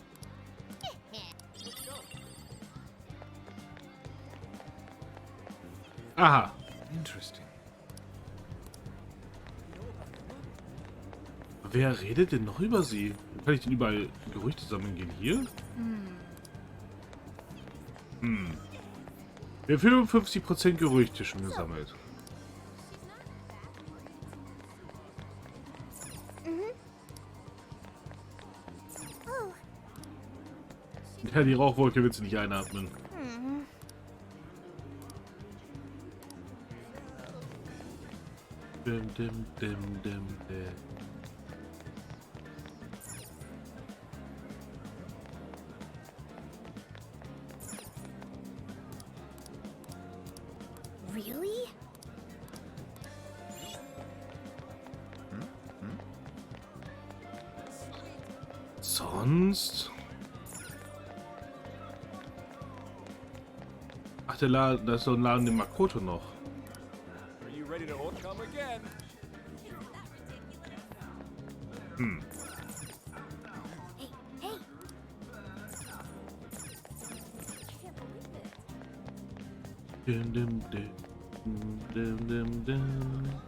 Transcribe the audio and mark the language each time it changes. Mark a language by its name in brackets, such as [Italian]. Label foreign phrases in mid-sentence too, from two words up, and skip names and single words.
[German] Aha. Interesting. Wer redet denn noch über sie? Wo kann ich denn überall Gerüchte sammeln gehen? Hier? Wir haben 55% Gerüchte schon gesammelt. Oh, Ja, die Rauchwolke willst du nicht einatmen. Dim, dim, dim, dim, dim. really? Sonst? Ach, der Laden, da ist so ein Laden in Makoto noch. [English] Are you ready to come again? Hey, hey! Can't believe it. Dim, dim, dim, dim, dim, dim.